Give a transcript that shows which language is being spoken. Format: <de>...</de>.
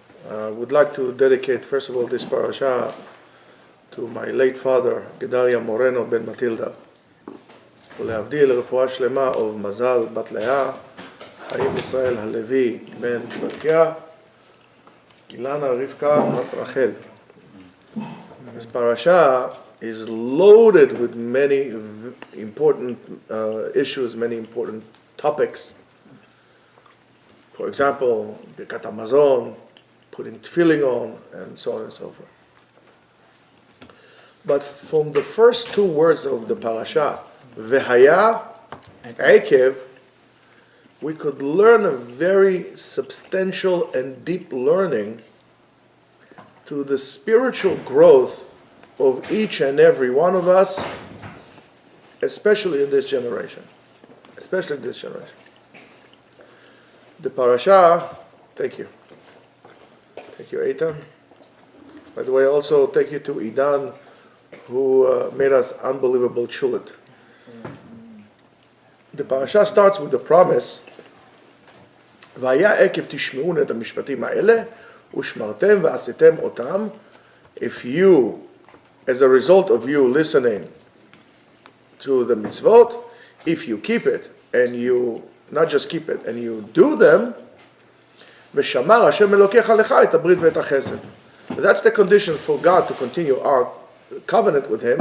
<en>I would like to dedicate, first of all, this parasha to my late father, Gedalia Moreno ben Matilda.</en> <he>ולהבדיל רפואה שלמה of Mazal בת לאה, חיים ישראל הלוי בן שבתיה, אילנה רבקה בת רחל.</he> <en>This parasha is loaded with many important issues, many important topics. For example, Birkat Hamazon, putting tefillin on, and so on and so forth. But from the first two words of the parasha, Vehaya Ekev, we could learn a very substantial and deep learning to the spiritual growth of each and every one of us, especially in this generation. Especially in this generation. The parasha, thank you. Thank you, Eitan. By the way, also thank you to Idan, who made us unbelievable chulet. The parasha starts with the promise,</en> <he>והיה עקב תשמעון את המשפטים האלה, ושמרתם ועשיתם אותם.</he> <en>If you, as a result of you listening to the mitzvot, if you keep it, and you not just keep it, and you do them,</en> <he>ושמר השם אלוקיך לך את הברית ואת החסד.</he> <en>That's the condition for God to continue our covenant with Him.</en>